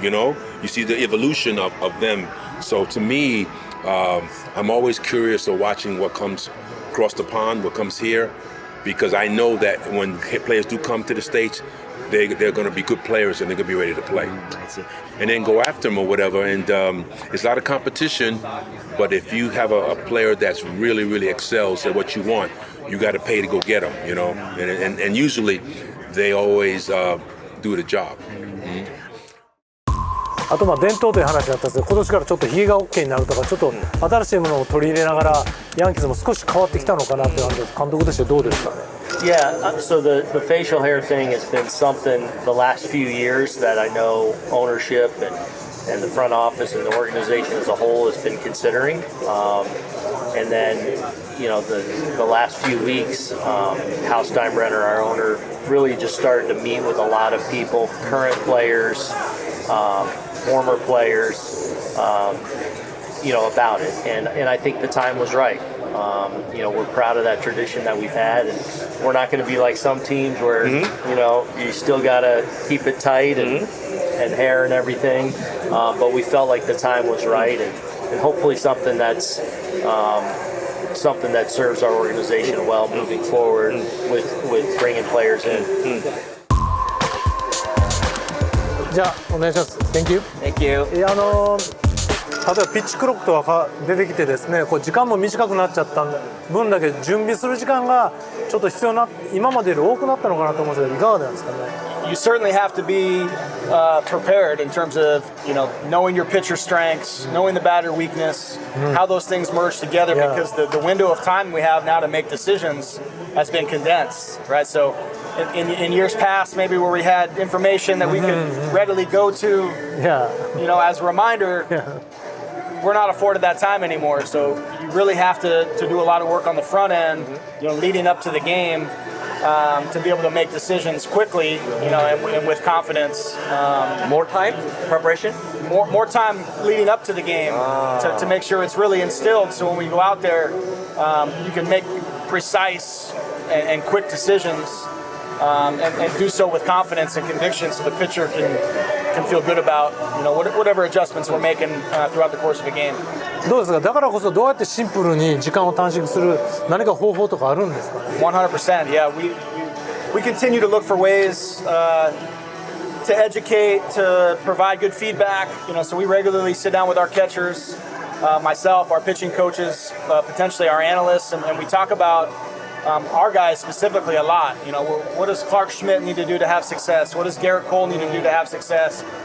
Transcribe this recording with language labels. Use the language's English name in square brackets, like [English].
[English] You see the evolution of them. So to me, I'm always curious of watching what comes across the pond, what comes here, because I know that when players do come to the States, they're going to be good players and they're going to be ready to play. And then go after them or whatever. And it's a lot of competition, but if you have a player that's really, really excels at what you want, you got to pay to go get them, and usually they always do the job. [Japanese] あと伝統という話だったんですけど、今年からちょっとひげが OK になるとか、ちょっと新しいものを取り入れながらヤンキースも少し変わってきたのかなってなんで、監督としてどうですかね。 [English] Yeah, so the facial hair thing has been something the last few years that I know ownership and the front office and the organization as a whole has been considering. And then, the last few weeks, Hal Steinbrenner, our owner, really just started to meet with a lot of people, current players, former players, about it. And I think the time was right. We're proud of that tradition that we've had, and we're not going to be like some teams where, you still got to keep it tight and hair and everything. But we felt like the time was right, and hopefully something that serves our organization well moving forward with bringing players in. [Japanese] じゃあお願いします。 [English] Thank you. Thank you. [Japanese] 例えばピッチクロックとか出てきてですね、時間も短くなっちゃった分だけ準備する時間がちょっと必要な、今までより多くなったのかなと思うんですけど、いかがなんですかね。 [English] You certainly have to be prepared in terms of knowing your pitcher strengths, knowing the batter weakness, how those things merge together, because the window of time we have now to make decisions has been condensed, right? So in years past, maybe where we had information that we could readily go to, as a reminder, we're not afforded that time anymore. So you really have to do a lot of work on the front end, leading up to the game. To be able to make decisions quickly, and with confidence. More time preparation. More time leading up to the game to make sure it's really instilled. So when we go out there, you can make precise and quick decisions, and do so with confidence and conviction, so the pitcher can feel good about whatever adjustments we're making throughout the course of a game. [Japanese] どうですか。だからこそどうやってシンプルに時間を短縮する何か方法とかあるんですかね。 [English] 100%. Yeah, we continue to look for ways to educate, to provide good feedback. So we regularly sit down with our catchers, myself, our pitching coaches, potentially our analysts, and we talk about our guys specifically a lot. You know, what does Clark Schmidt need to do to have success? What does Garrett Cole need to do to have success?